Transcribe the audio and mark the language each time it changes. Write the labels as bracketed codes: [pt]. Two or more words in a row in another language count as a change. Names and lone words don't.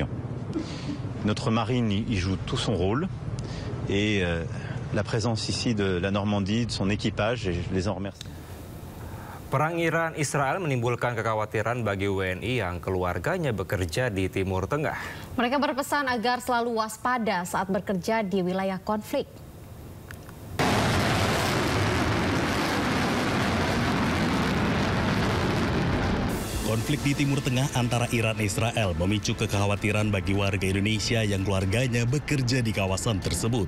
[fr] Notre marine y joue tout son rôle et la présence ici de la Normandie, de son équipage, et je les en remercie. [id] Perang Iran-Israel menimbulkan kekhawatiran bagi WNI yang keluarganya bekerja di Timur Tengah. Mereka berpesan agar selalu waspada saat bekerja di wilayah konflik. Konflik di Timur Tengah antara Iran dan Israel memicu kekhawatiran bagi warga Indonesia yang keluarganya bekerja di kawasan tersebut.